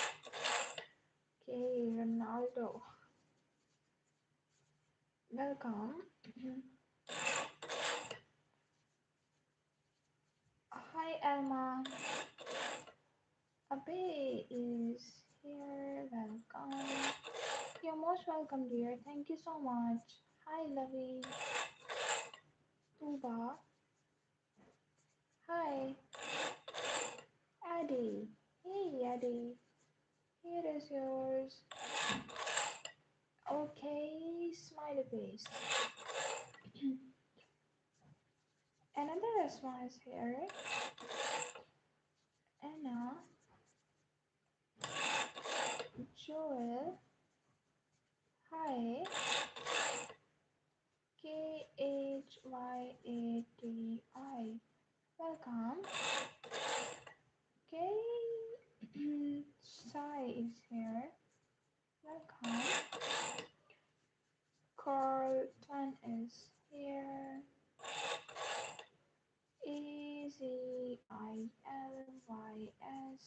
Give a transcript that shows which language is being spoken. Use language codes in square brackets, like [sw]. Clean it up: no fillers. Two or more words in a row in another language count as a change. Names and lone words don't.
[en] Okay, Ronaldo. Welcome. Hi, Elma. Abe is here. Welcome. You're most welcome, dear. Thank you so much. Hi, Lovey. Tuba. Hi. Addie. Hey, Addie. Here is yours. Okay, smiley face. Another Asma is here. Anna. Joel. Hi. KHYATI. Welcome. Okay. Sai is here. Welcome. Carlton is here. AZILYS.